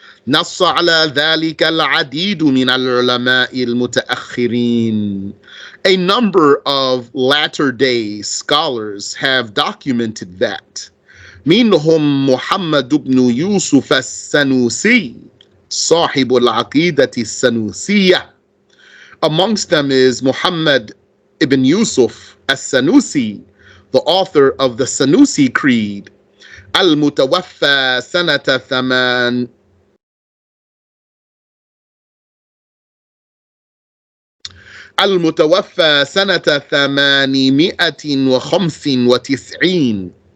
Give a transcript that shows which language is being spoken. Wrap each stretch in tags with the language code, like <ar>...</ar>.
<ar>نص على ذلك العديد من العلماء المتأخرين.</ar> <en>A number of latter-day scholars have documented that.</en> <ar>منهم محمد بن يوسف السنوسي صاحب العقيدة السنوسية.</ar> <en>Amongst them is Muhammad ibn Yusuf as-Sanusi, the author of the Sanusi Creed.</en> <ar>المتوفى سنة المتوفى سنة 895.</ar>